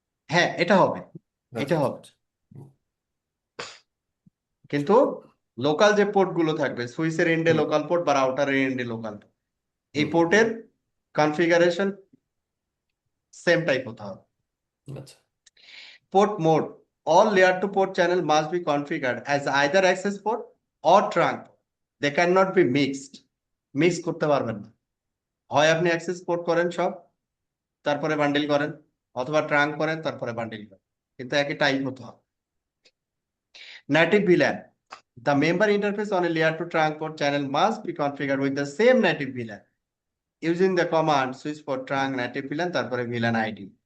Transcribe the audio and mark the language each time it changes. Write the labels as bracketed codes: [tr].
[bn] হ্যাঁ, এটা হবে, আচ্ছা এটা আচ্ছা হবে। আচ্ছা হুম, কিন্তু লোকাল যে পোর্ট গুলো থাকবে সুইচের এন্ডে হুম লোকাল পোর্ট বা রাউটারের এন্ডে লোকাল, এই হুম হুম, পোর্টের কনফিগারেশন সেম টাইপ হতে হবে। আচ্ছা [en] Port mode. All layer 2 port channel must be configured as either access port or trunk. They cannot be mixed. [bn] Mix করতে পারবেন না। হয় আপনি অ্যাক্সেস পোর্ট করেন সব, তারপরে বান্ডিল করেন, অথবা ট্রাঙ্ক করেন তারপরে বান্ডিল করেন, কিন্তু একই টাইপ হতে হবে। [en] Native VLAN. The member interface on a layer 2 trunk port channel must be configured with the same native VLAN using the command switch port trunk native VLAN [bn] তারপরে [en] VLAN ID।